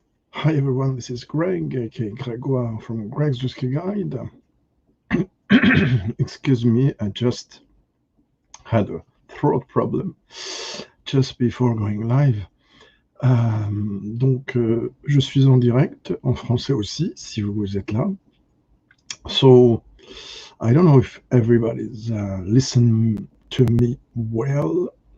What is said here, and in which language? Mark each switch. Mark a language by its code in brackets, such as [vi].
[en] Hi everyone, this is Greg, aka Gregoire from Greg's Whiskey Guide. Excuse me, I just had a throat problem just before going live. [fr] Donc, je suis en direct, en français aussi, si vous êtes là. [en] So, I don't know if everybody's listens to me well.